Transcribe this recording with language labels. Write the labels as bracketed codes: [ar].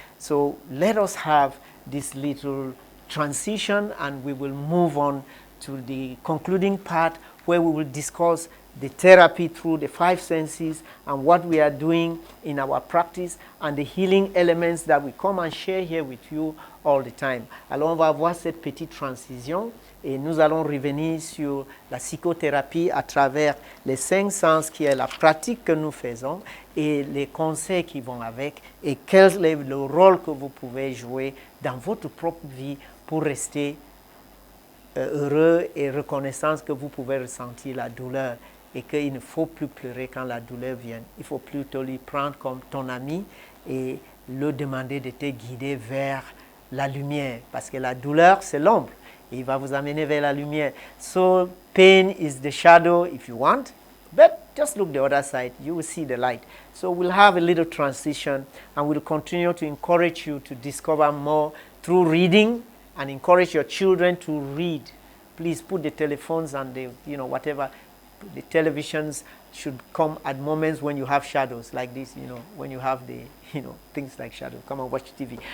[en] So let us have this little transition and we will move on to the concluding part where we will discuss the therapy through the 5 senses and what we are doing in our practice and the healing elements that we come and share here with you all the time. [fr] Alors on va avoir cette petite transition et nous allons revenir sur la psychothérapie à travers les 5 sens qui est la pratique que nous faisons et les conseils qui vont avec et quel est le rôle que vous pouvez jouer dans votre propre vie pour rester heureux et reconnaissant que vous pouvez ressentir la douleur et qu'il ne faut plus pleurer quand la douleur vient. Il faut plutôt lui prendre comme ton ami et le demander de te guider vers la lumière parce que la douleur, c'est l'ombre. Il va vous amener vers la lumière. [en] So pain is the shadow if you want, but just look the other side, you will see the light. So we'll have a little transition and we'll continue to encourage you to discover more through reading and encourage your children to read. Please put the telephones and the, whatever, the televisions should come at moments when you have shadows like this, when you have the, things like shadows. Come and watch TV.